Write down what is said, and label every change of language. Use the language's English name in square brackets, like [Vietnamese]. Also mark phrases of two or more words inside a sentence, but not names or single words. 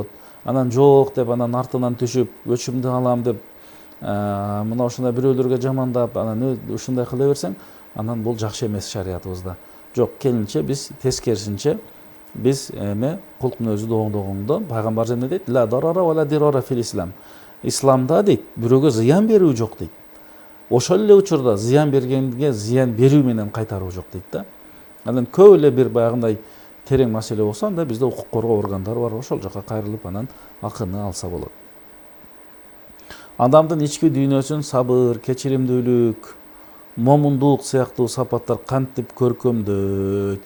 [Kyrgyz] Анан жок деп, анан артынан түшүп, өчүмдү алам деп, мына ошондой бирөөлөргө жамандап, анан ушундай кыла берсең, анан бул жакшы эмес шариятыбызда. Жок, келинче биз тескерисинче биз кулк мүнөздү оңдогондо пайгамбарыбыз эмне дейт? [Arabic] لا ضرر ولا ضرار في الإسلام. [Kyrgyz] Исламда дейт, бирөөгө зыян берүү жок дейт. Ошол эле учурда зыян бергенге зыян берүү менен кайтаруу жок дейт да. Анан көп эле бир баягындай терең маселе болсо, анда бизде укук коргоо органдары бар, ошол жака кайрылып анан акыны алса болот. Адамдын ички дүйнөсүн сабыр, кечиримдүүлүк, момундук сыяктуу сапаттар кантип көркөмдөйт?